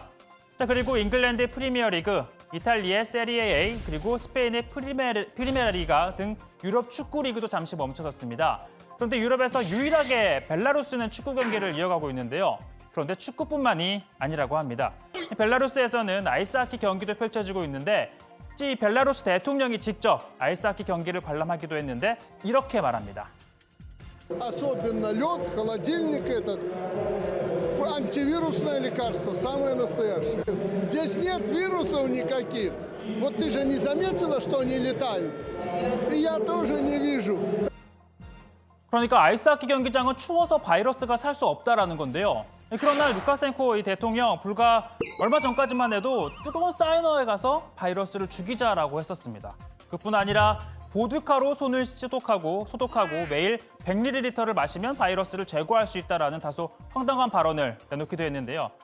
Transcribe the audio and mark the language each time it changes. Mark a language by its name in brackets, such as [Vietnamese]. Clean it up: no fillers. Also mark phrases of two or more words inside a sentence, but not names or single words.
[Korean] 자, 그리고 잉글랜드 프리미어리그, 이탈리아의 세리에 A, 그리고 스페인의 프리메라리가 등 유럽 축구 리그도 잠시 멈춰섰습니다. 그런데 유럽에서 유일하게 벨라루스는 축구 경기를 이어가고 있는데요. 그런데 축구뿐만이 아니라고 합니다. 벨라루스에서는 아이스하키 경기도 펼쳐지고 있는데 특히 벨라루스 대통령이 직접 아이스하키 경기를 관람하기도 했는데 이렇게 말합니다. [Russian] Особенно лед, холодильник этот, антивирусное лекарство, самое настоящее. Здесь нет вирусов никаких. Вот ты же не заметила, что они летают? И я тоже не вижу. [Korean] 그러니까 아이스하키 경기장은 추워서 바이러스가 살 수 없다라는 건데요. 그러나 루카센코 이 대통령 불과 얼마 전까지만 해도 뜨거운 사우나에 가서 바이러스를 죽이자라고 했었습니다. 그뿐 아니라 보드카로 손을 소독하고 매일 100ml를 마시면 바이러스를 제거할 수 있다라는 다소 황당한 발언을 내놓기도 했는데요.